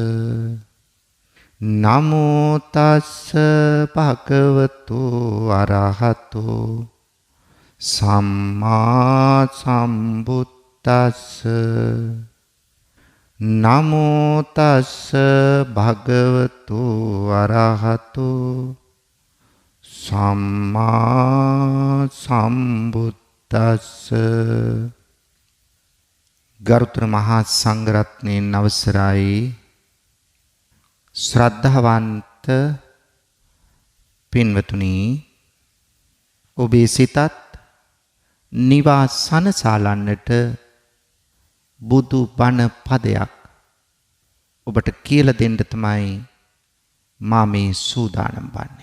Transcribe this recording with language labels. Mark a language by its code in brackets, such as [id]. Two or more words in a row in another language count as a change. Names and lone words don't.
[pi] නමෝ තස්ස භගවතු අරහතු සම්මා සම්බුද්දස්ස. නමෝ තස්ස භගවතු අරහතු සම්මා සම්බුද්දස්ස. [si] ගරුතර මහා සංඝරත්නයන් අවසරයි. ශ්‍රද්ධාවන්ත පින්වතුනි, ඔබේ සිතත් නිවාසන සාලන්නට බුදු බණ පදයක් ඔබට කියලා දෙන්න තමයි මා මේ සූදානම් වන්නේ.